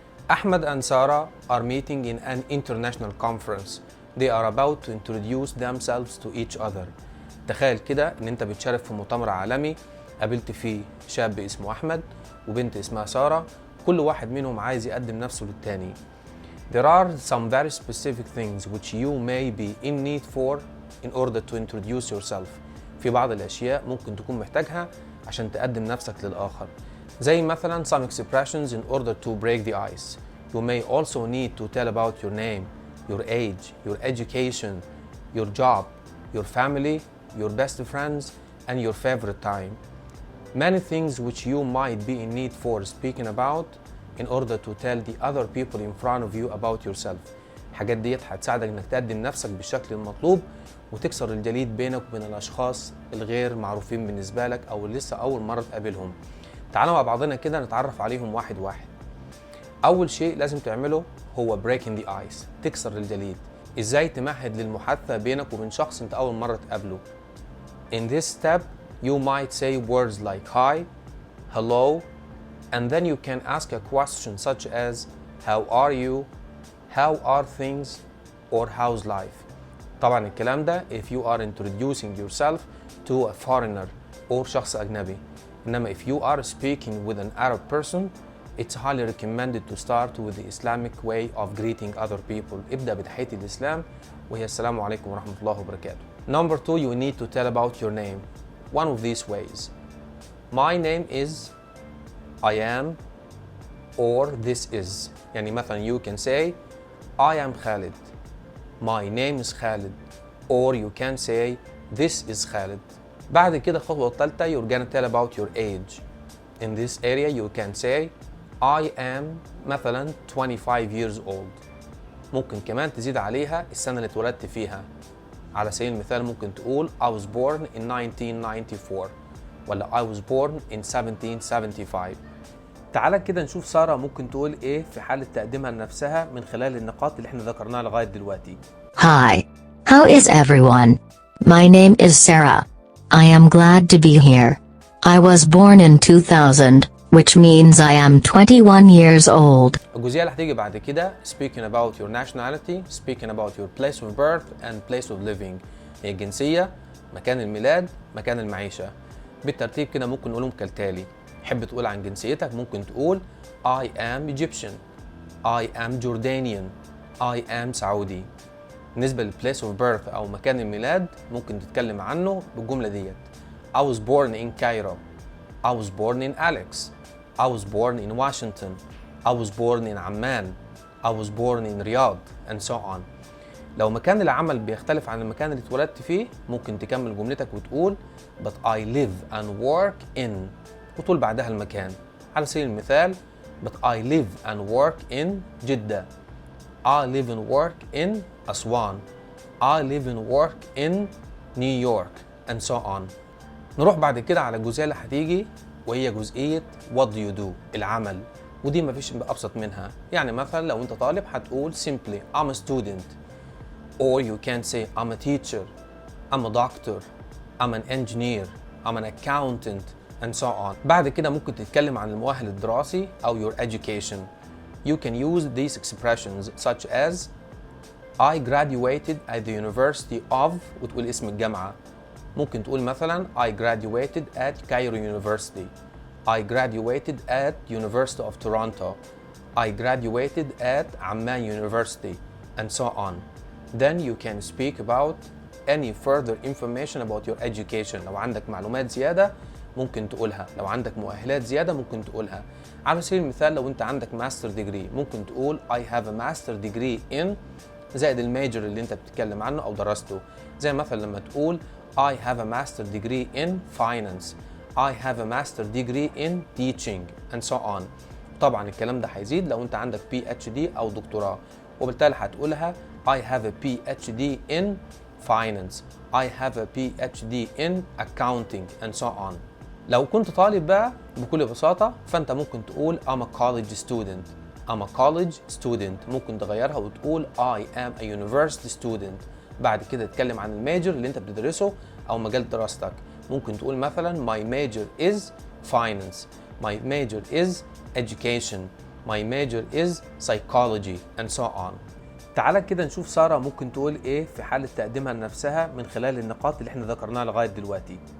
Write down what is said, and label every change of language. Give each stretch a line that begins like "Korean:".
English: Ahmed and Sarah are meeting in an international conference. They are about to introduce themselves to each other.
Arabic: تخيل كده إن أنت بتشارك في مؤتمر عالمي قابلت فيه شاب اسمه أحمد وبنت اسمها سارة، كل واحد منهم عايز يقدم نفسه للتاني.
English: There are some very specific things which you may be in need for in order to introduce yourself.
Arabic: في بعض الأشياء ممكن تكون محتاجها عشان تقدم نفسك للآخر. زي مثلا
English: some expressions in order to break the ice. You may also need to tell about your name, your age, your education, your job, your family, your best friends, and your favorite time. Many things which you might be in need for speaking about in order to tell the other people in front of you about yourself.
Arabic: الحاجات ديت هتساعدك انك تقدم نفسك بالشكل المطلوب وتكسر الجليد بينك وبين الاشخاص الغير معروفين بالنسبة لك او اللي لسه اول مرة تقابلهم. تعالوا مع بعضنا كده نتعرف عليهم واحد واحد. اول شيء لازم تعمله هو
English: breaking the ice،
Arabic: تكسر الجليد. ازاي تمهد للمحادثة بينك وبين شخص انت اول مرة تقابله.
English: In this step you might say words like hi, hello, and then you can ask a question such as how are you, how are things, or how's life.
Arabic: طبعا الكلام ده
English: if you are introducing yourself to a foreigner or
Arabic: شخص أجنبي.
English: إنما if you are speaking with an Arab person, it's highly recommended to start with the Islamic way of greeting other people.
Arabic: ابدأ بتحية الإسلام وهي السلام عليكم ورحمة الله وبركاته.
English: Number 2, you need to tell about your name. One of these ways. My name is, I am, or this is.
Arabic: يعني مثلا
English: you can say I am Khalid. My name is Khalid. Or you can say this is Khalid.
Arabic: بعد كده الخطوة الثالثة
English: you're gonna tell about your age. In this area you can say I am مثلا 25 years old.
Arabic: ممكن كمان تزيد عليها السنة اللي اتولدت فيها. على سبيل المثال ممكن تقول
English: I was born in 1994 ولا I was born in 1775.
Arabic: تعالى كده نشوف سارة ممكن تقول ايه في حالة تقديمها لنفسها من خلال النقاط اللي احنا ذكرناها لغاية دلوقتي.
English: Hi. How is everyone? My name is Sarah. I am glad to be here. I was born in 2000, which means I am 21 years old.
Arabic: الجزئية اللي هتيجي بعد كده
English: speaking about your nationality, speaking about your place of birth and place of living.
Arabic: هي الجنسية، مكان الميلاد، مكان المعيشة. بالترتيب كده ممكن نقولهم كالتالي. حب تقول عن جنسيتك ممكن تقول
English: I am Egyptian, I am Jordanian, I am سعودي.
Arabic: بالنسبة للplace of birth أو مكان الميلاد ممكن تتكلم عنه بالجملة ديت.
English: I was born in Cairo. I was born in Alex. I was born in Washington. I was born in Amman. I was born in Riyadh and so on.
Arabic: لو مكان العمل بيختلف عن المكان اللي اتولدت فيه ممكن تكمل جملتك وتقول
English: but I live and work in
Arabic: وتقول بعدها المكان. على سبيل المثال
English: but I live and work in Jeddah. I live and work in Aswan. I live and work in New York and so on.
Arabic: نروح بعد كده على الجزئية اللي هتيجي وهي جزئية
English: what do you do
Arabic: العمل، ودي مفيش أبسط منها. يعني مثلا لو أنت طالب هتقول
English: simply I'm a student, or you can say I'm a teacher, I'm a doctor, I'm an engineer, I'm an accountant and so on.
Arabic: بعد كده ممكن تتكلم عن المؤهل الدراسي أو
English: your education. You can use these expressions such as I graduated at the University of
Arabic: وتقول اسم الجامعة. ممكن تقول مثلا
English: I graduated at Cairo University. I graduated at University of Toronto. I graduated at Amman University and so on. Then you can speak about any further information about your education.
Arabic: لو عندك معلومات زيادة ممكن تقولها، لو عندك مؤهلات زيادة ممكن تقولها. على سبيل المثال لو انت عندك ماستر ديجري ممكن تقول
English: I have a master degree in
Arabic: زائد الميجر اللي انت بتتكلم عنه او درسته. زي مثلا لما تقول
English: I have a master degree in finance. I have a master degree in teaching and so on.
Arabic: طبعا الكلام ده هيزيد لو انت عندك PhD او دكتوراه وبالتالي هتقولها
English: I have a PhD in finance. I have a PhD in accounting and so on.
Arabic: لو كنت طالب بقى بكل بساطة فانت ممكن تقول
English: I'm a college student. I'm a college student.
Arabic: ممكن تغيرها وتقول
English: I am a university student.
Arabic: بعد كده تتكلم عن الميجر اللي انت بتدرسه او مجال دراستك. ممكن تقول مثلا
English: my major is finance. My major is education. My major is psychology and so on.
Arabic: تعالى كده نشوف سارة ممكن تقول ايه في حالة تقديمها لنفسها من خلال النقاط اللي احنا ذكرناها لغاية دلوقتي.